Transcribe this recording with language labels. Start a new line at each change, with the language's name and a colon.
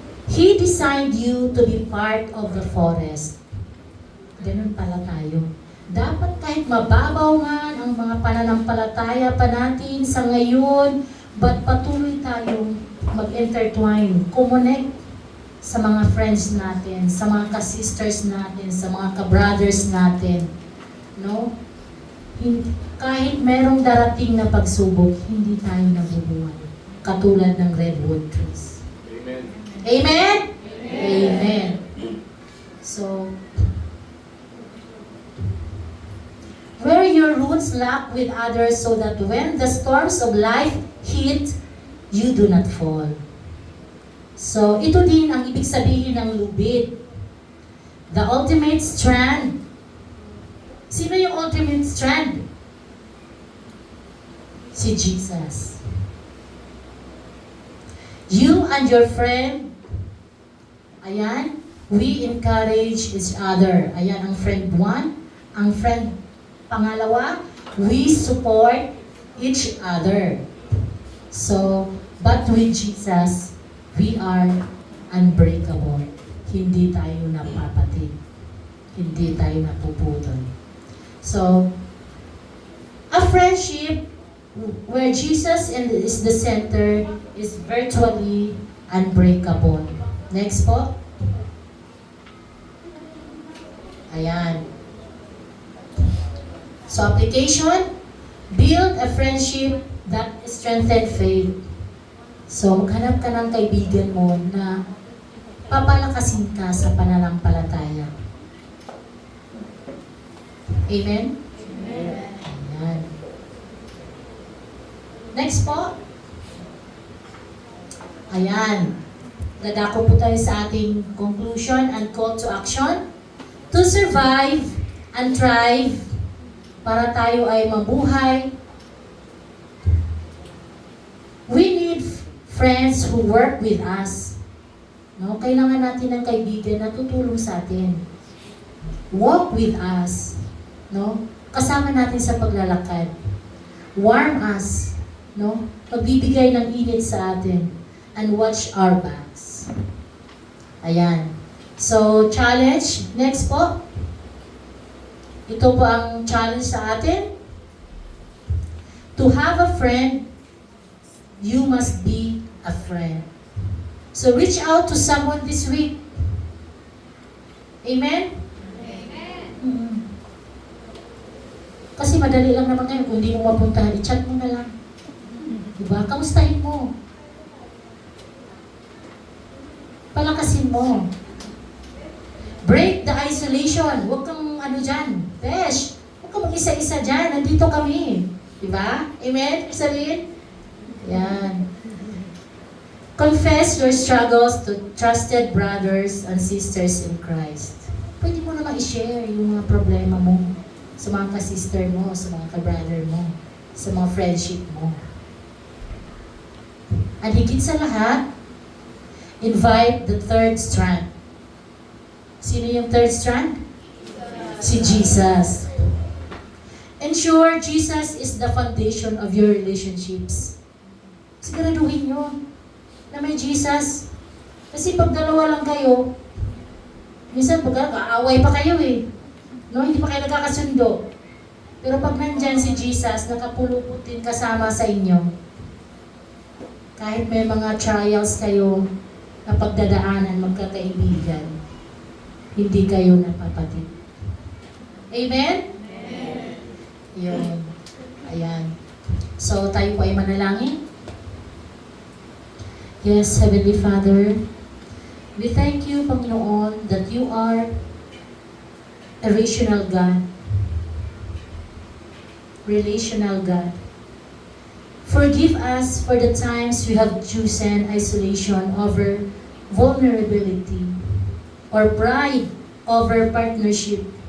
English: He designed you to be part of the forest.
Filipino: Ganun pala tayo. Dapat kahit mababaw man ang mga pananampalataya pa natin sa ngayon, but patuloy tayong mag-intertwine, connect sa mga friends natin, sa mga ka-sisters natin, sa mga ka-brothers natin. No? Kahit merong darating na pagsubok, hindi tayo nabubuhay. Katulad ng redwood trees.
English: Amen. Amen? Amen. So, where your roots lock with others so that when the storms of life hit, you do not fall.
Filipino: So, ito din ang ibig sabihin ng lubid.
English: The ultimate strand.
Filipino: Sino yung
English: ultimate strand?
Filipino: Si Jesus.
English: You and your friend, ayan, we encourage each other.
Filipino: Ayan, ang friend 1. Ang friend pangalawa,
English: we support each other. So, but with Jesus, we are unbreakable.
Filipino: Hindi tayo napapatid. Hindi tayo napuputol.
English: So, a friendship where Jesus is the center is virtually unbreakable. Next po.
Filipino: Ayan.
English: So, application, build a friendship that strengthens faith.
Filipino: So, maghanap ka ng kaibigan mo na papalakasin ka sa pananampalataya. Amen? Ayan.
English: Next po.
Filipino: Ayan. Dadako po tayo sa ating
English: conclusion and call to action. To survive and thrive,
Filipino: para tayo ay mabuhay,
English: we need friends who work with us. No?
Filipino: Kailangan natin ng kaibigan na tutulong sa atin.
English: Walk with us.
Filipino: No? Kasama natin sa paglalakad.
English: Warm us. No?
Filipino: Pagbibigay ng init sa atin.
English: And watch our backs. Ayan. So, challenge. Next po.
Filipino: Ito po ang challenge sa atin.
English: To have a friend, you must be a friend. So, reach out to someone this week. Amen? Amen.
Filipino: Kasi madali lang naman ngayon. Kung hindi mo mapuntahan, i-chat mo na lang. Diba? Kamustahin mo. Palakasin mo.
English: Break the isolation.
Filipino: Huwag kang ano dyan. Besh, huwag kang mag-isa-isa dyan. Nandito kami. Diba? Amen? Sabihin? Yan.
English: Confess your struggles to trusted brothers and sisters in Christ.
Filipino: Pwede mo naman i-share yung mga problema mo sa mga ka-sister mo, sa mga ka-brother mo, sa mga friendship mo. At higit sa lahat,
English: invite the third strand.
Filipino: Sino yung
English: third strand?
Filipino: Si Jesus.
English: Ensure Jesus is the foundation of your relationships.
Filipino: Siguraduhin nyo na may Jesus. Kasi pag dalawa lang kayo, minsan pag kaaway pa kayo eh. No, hindi pa kayo nagkakasundo. Pero pag nandyan si Jesus, nakapuluputin kasama sa inyo. Kahit may mga trials kayo na pagdadaanan, magkakaibigan, hindi kayo napapatid. Amen? Yun. Ayan. So, tayo po ay manalangin.
English: Yes, Heavenly Father, we thank you, Panginoon, that you are a rational God. Relational God. Forgive us for the times we have chosen isolation over vulnerability or pride over partnership.